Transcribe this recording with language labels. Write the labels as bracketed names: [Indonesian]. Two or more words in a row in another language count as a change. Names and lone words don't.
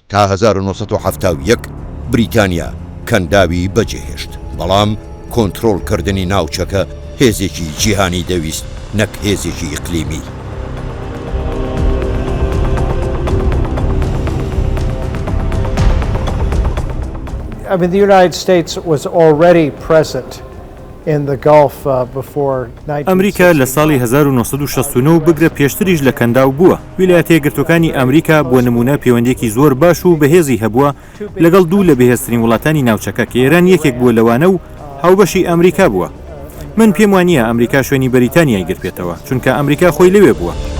[Central Kurdish] تا 1970 بریتانیا کەنداوی بەجێهێشت، بەڵام کۆنتڕۆڵکردنی ناوچەکە هێزێکی جیهانی دەویست نەک هێزێکی ئیقلیمی. [English] The United States was already present in the Gulf before 1960. [Central Kurdish] ئەمریکا لە ساڵی 1969 بگرە پێشتریش لە کەنداو بووە. ویلایەتە یەکگرتوەکانی ئەمریکا بۆ نمونە پەیوەندێکی زۆر باش و بەهێزی هەبووە لەگەڵ دوو لە بەهێزترین وڵاتانی ناوچەکە کە ئێران یەکێک بووە لەوانە و هاوبەشی ئەمریکا بووە. من پێم وانییە ئەمریکا شوێنی بەریتانیای گرتێتەوە چونکە ئەمریکا خۆی لەوێ بووە.